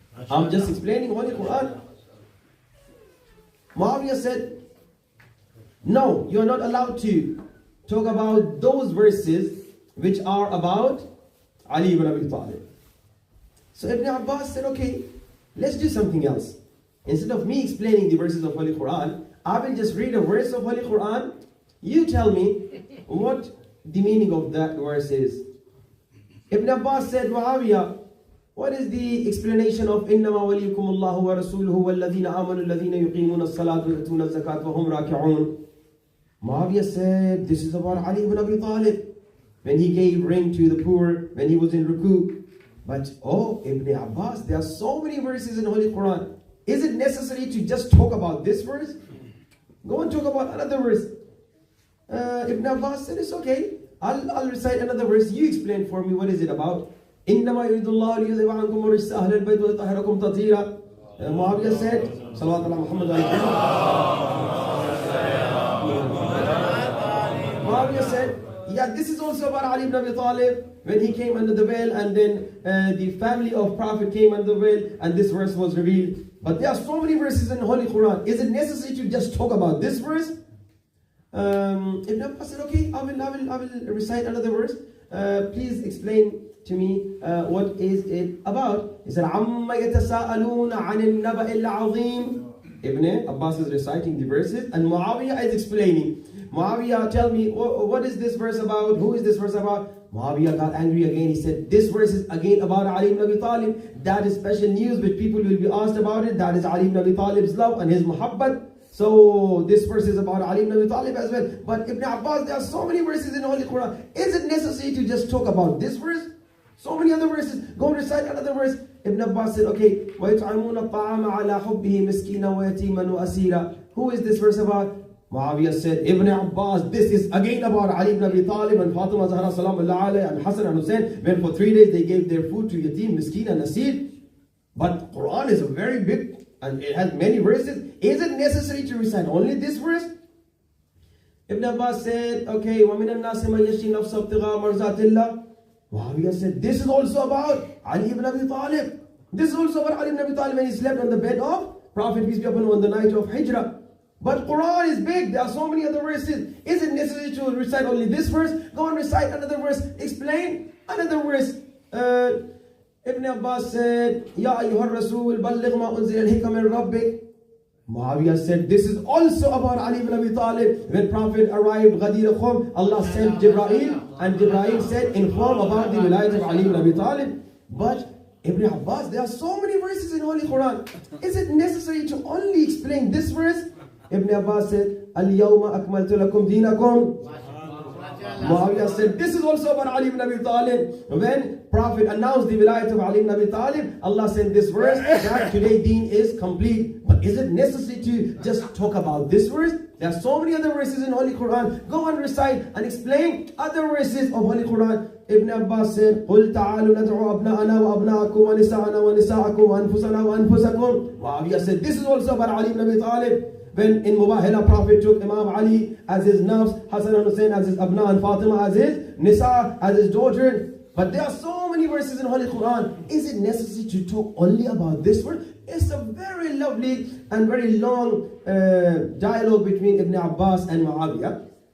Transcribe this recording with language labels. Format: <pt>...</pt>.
<en>I'm just explaining Holy Quran. Muawiyah said, no, you are not allowed to talk about those verses which are about Ali ibn Abi Talib. So Ibn Abbas said, okay, let's do something else. Instead of me explaining the verses of Holy Quran, I will just read a verse of Holy Quran. You tell me what the meaning of that verse is. Ibn Abbas said, Muawiyah, what is the explanation of</en> <ar>إِنَّمَا وَلِيكُمُ اللَّهُ وَرَسُولُهُ وَالَّذِينَ آمَنُوا الَّذِينَ يُقِيمُونَ الصَّلَاةَ وَيُؤْتُونَ الزَّكَاةَ وَهُمْ رَاكِعُونَ?</ar> <en>Muawiyah said, this is about Ali ibn Abi Talib, when he gave rain to the poor, when he was in ruku. But Ibn Abbas, there are so many verses in Holy Quran. Is it necessary to just talk about this verse? Go and talk about another verse. Ibn Abbas said, it's okay. I'll recite another verse. You explain for me, what is it about?</en> <ar>إِنَّمَا يُرِيدُ اللَّهُ لِيُذْهِبَ عَنْكُمُ الرِّجْسَ أَهْلَ الْبَيْتِ وَيُطَهِّرَكُمْ تَطْهِيرًا.</ar> <en>Muawiyah said,</en> <ar>Salawat ala Muhammad</ar> <en>wa Muawiyah said, yeah, this is also about Ali ibn Abi Talib, when he came under the veil, and then the family of Prophet came under the veil, and this verse was revealed. But there are so many verses in the Holy Quran. Is it necessary to just talk about this verse? Ibn Abbas said, okay, I will recite another verse. Please explain to me what is it about. He said,</en> <ar>عَمَّ يَتَسَاءَلُونَ عَنِ النَّبَإِ الْعَظِيمِ.</ar> <en>Ibn Abbas is reciting the verses, and Muawiyah is explaining. Muawiyah, tell me, what is this verse about? Who is this verse about? Muawiyah got angry again. He said, this verse is again about Ali ibn Abi Talib. That is special news which people will be asked about it. That is Ali ibn Abi Talib's love and his muhabbat. So this verse is about Ali ibn Abi Talib as well. But Ibn Abbas, there are so many verses in the Holy Quran. Is it necessary to just talk about this verse? So many other verses. Go and recite another verse. Ibn Abbas said, okay,</en> <ar>وَيُطْعِمُونَ الطَّعَامَ عَلَى حُبِّهِ مِسْكِينًا وَيَتِيمًا وَأَسِيرًا.</ar> <en>Who is this verse about? Muawiyah said, Ibn Abbas, this is again about Ali ibn Abi Talib and Fatima Zahra Salamullah alayha and Hassan and Hussein, when for 3 days they gave their food to Yatim, Miskin and Asir. But Quran is a very big, and it has many verses. Is it necessary to recite only this verse? Ibn Abbas said, okay,</en> <ar>وَمِنَ النَّاسِ مَنْ يَشْرِي نَفْسَهُ ابْتِغَاءَ مَرْضَاتِ اللَّهِ.</ar> <en>Muawiyah said, this is also about Ali ibn Abi Talib. This is also about Ali ibn Abi Talib when he slept on the bed of Prophet, peace be upon him, on the night of Hijrah. But Quran is big. There are so many other verses. Is it necessary to recite only this verse? Go and recite another verse. Explain another verse. Ibn Abbas said,</en> <ar>Ya ayyuhar Rasul, balligh ma unzila ilayka min rabbik.</ar> <en>Muawiyah said, this is also about Ali ibn Abi Talib. When Prophet arrived, Ghadir Khum, Allah sent Jibreel, and Jibreel said, inform about the wilayat of Ali ibn Abi Talib. But Ibn Abbas, there are so many verses in Holy Quran. Is it necessary to only explain this verse? Ibn Abbas said,</en> <ar>Al-Yawma akmaltu lakum deenakum.</ar> <en>Muawiyah said, this is also about Ali ibn Abi Talib. When Prophet announced the wilayat of Ali ibn Abi Talib, Allah sent this verse that today deen is complete. But is it necessary to just talk about this verse? There are so many other verses in Holy Quran. Go and recite and explain other verses of Holy Quran. Ibn Abbas said,</en> <ar>قُلْ تَعَالُوا نَدْعُوا أَبْنَاءَنَا وَأَبْنَاءَكُمْ وَنِسَاءَنَا وَنِسَاءَكُمْ وَأَنفُسَنَا وَأَنفُسَكُمْ.</ar> <en>Muawiyah said, this is also about Ali ibn Abi Talib. When in Mubahila, Prophet took Imam Ali as his nafs, Hassan and Hussein as his abna, and Fatima as his nisa, as his daughter. But there are so many verses in Holy Quran. Is it necessary to talk only about this verse? It's a very lovely and very long dialogue between Ibn Abbas and Muawiyah.</en>